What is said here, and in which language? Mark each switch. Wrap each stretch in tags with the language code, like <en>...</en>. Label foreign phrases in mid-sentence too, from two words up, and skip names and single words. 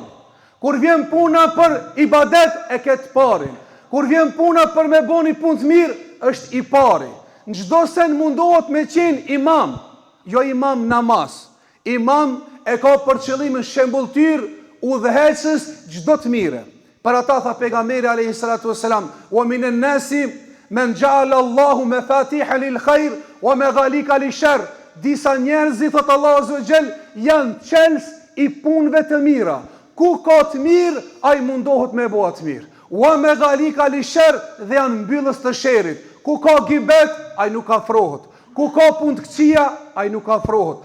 <sq>Kur vjen puna për ibadet, e ket parin. Kur vjen puna për me bëni punë të mirë, është i pari. Në çdo sen mundohet me qenë imam, jo imam namaz. Imam e ka për qëllimin shembulltyr udhëheqës çdo të mire. Për ata tha pejgamberi</sq> <ar>عليه الصلاة والسلام: "ومن الناس من جعل الله مفاتيح للخير ومغاليق للشر."</ar> <sq>Disa njerëz, thot Allahu</sq> <ar>عز وجل,</ar> <sq>janë çelës i punëve të mira. Ku ka të mirë, ai mundohet me bëu të mirë.</sq> <ar>ومغاليق للشر,</ar> <sq>dhe janë mbyllës të sherrit. Ku ka gibet, ai nuk afrohet. Ku ka punë të këqija, ai nuk afrohet.</sq>